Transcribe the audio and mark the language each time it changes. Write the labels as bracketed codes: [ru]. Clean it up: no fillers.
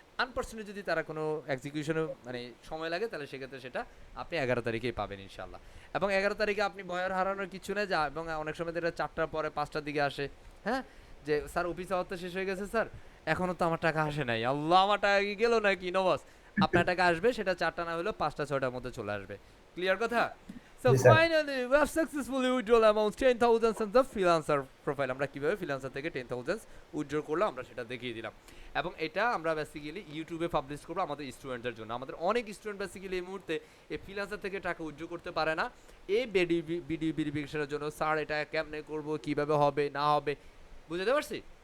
[bn] Unfortunate যদি তারা কোনো এক্সিকিউশনে সময় লাগে, তাহলে সেক্ষেত্রে সেটা আপনি 11 তারিখেই পাবেন ইনশাল্লাহ। এবং 11 তারিখে আপনি ভয়ের হারানোর কিছু নেই, যা এবং অনেক সময় এটা 4টার পরে 5টার দিকে আসে, হ্যাঁ, যে স্যার অফিস আওয়ার তো শেষ হয়ে গেছে স্যার, এখনও তো আমার টাকা আসে নাই, আল্লাহ আমার টাকা কি গেল নাকি? নবাস, আপনার টাকা আসবে, সেটা 4টা না হলেও 5টা 6টার মধ্যে চলে আসবে। ক্লিয়ার কথা? [en] So [bn] G, sir. [en] finally we have successfully withdrawn amount 10,000 from the freelancer profile। [bn] আমরা কিভাবে ফ্রিল্যান্সার থেকে 10,000 উইথড্র করলাম আমরা সেটা দেখিয়ে দিলাম, এবং এটা আমরা বেসিক্যালি ইউটিউবে পাবলিশ করবো আমাদের স্টুডেন্টদের জন্য। আমাদের অনেক স্টুডেন্ট বেসিক্যালি এই মুহূর্তে এই ফ্রিল্যান্সার থেকে টাকা উইথড্র করতে পারে না, এই ভিডিও ভেরিফিকেশনের জন্য। স্যার এটা কেমনে করবো, কিভাবে হবে না হবে, বুঝতে পারছি?